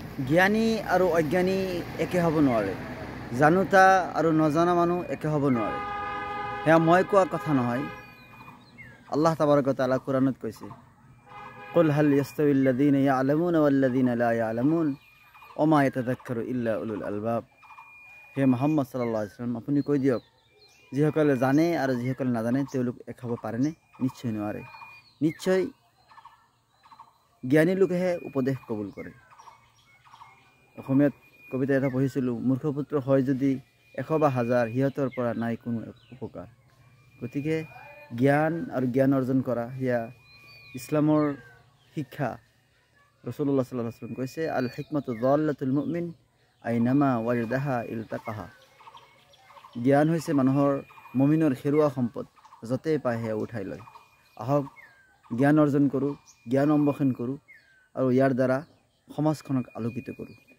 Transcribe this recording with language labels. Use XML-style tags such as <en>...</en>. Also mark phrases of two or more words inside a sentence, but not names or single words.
<as>জ্ঞানী আৰু অজ্ঞানী একে হ'ব নোৱাৰে। জানোতা আৰু নজনা মানুহ একে হ'ব নোৱাৰে। সেয়া মই কোৱা কথা নহয়।</as> <ar>الله تبارك وتعالى</ar> <as>কোৰআনত কৈছে,</as> <ar>قل هل يستوي الذين يعلمون والذين لا يعلمون وما يتذكر إلا أولو الألباب. হে محمد صلى الله عليه وسلم,</ar> <as>আপুনি কৈ দিয়ক, যিসকলে জানে আৰু যিসকলে নাজানে তেওঁলোক এক হ'ব পাৰেনে? নিশ্চয় নোৱাৰে। নিশ্চয় জ্ঞানী লোকেহে উপদেশ কবুল কৰে। অসমীয়াত কবিতা এটা পঢ়িছিলোঁ, মূৰ্খপুত্ৰ হয় যদি 100 বা 1000, সিহঁতৰ পৰা নাই কোনো উপকাৰ। গতিকে জ্ঞান আৰু জ্ঞান অৰ্জন কৰা সেয়া ইছলামৰ শিক্ষা।</as> <ar>رسول الله صلى الله عليه وسلم কৈছে, الحكمة ضالة المؤمن أينما وجدها التقطها.</ar> <as>জ্ঞান হৈছে মানুহৰ মুমিনৰ হেৰুৱা সম্পদ, য'তেই পায় সেয়া উঠাই লয়। আহক জ্ঞান অৰ্জন কৰোঁ, জ্ঞান অন্বেষণ কৰোঁ আৰু ইয়াৰ দ্বাৰা সমাজখনক আলোকিত কৰোঁ।</as>